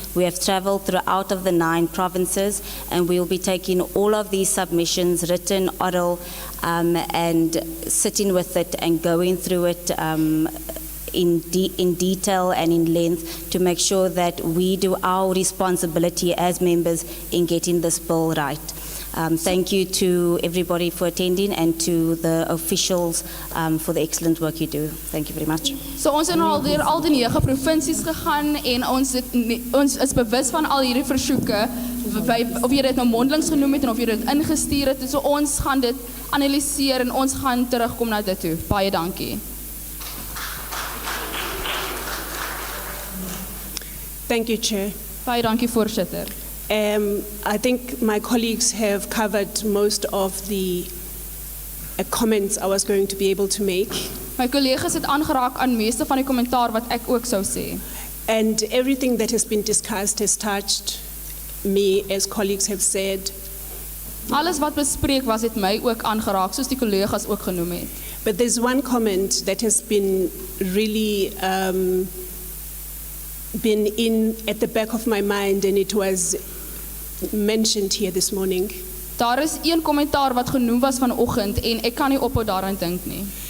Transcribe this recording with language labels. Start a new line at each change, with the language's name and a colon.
English: We have travelled throughout of the 9 provinces and we will be taking all of these submissions, written, oral, and sitting with it and going through it in detail and in length to make sure that we do our responsibility as members in getting this bill right. Thank you to everybody for attending and to the officials for the excellent work you do. Thank you very much.
Afrikaans: So ons het al deur al die 9 provinsies gegaan en ons is bewus van al hierdie versoeke, of jy dit nou mondelings genoem het en of jy dit ingestuur het. So ons gaan dit analiseer en ons gaan terugkom na dit toe. Baie dankie.
English: Thank you, Chair.
Afrikaans: Baie dankie, voorsitter.
English: I think my colleagues have covered most of the comments I was going to be able to make.
Afrikaans: My collega's het aangeraak aan meeste van die kommentaar wat ek ook sou sê.
English: And everything that has been discussed has touched me, as colleagues have said.
Afrikaans: Alles wat bespreek was het my ook aangeraak, soos die collega's ook genoem het.
English: But there's one comment that has been really been in at the back of my mind, and it was mentioned here this morning.
Afrikaans: Daar is een kommentaar wat genoem was vanoggend en ek kan nie ophou daaraan dink nie.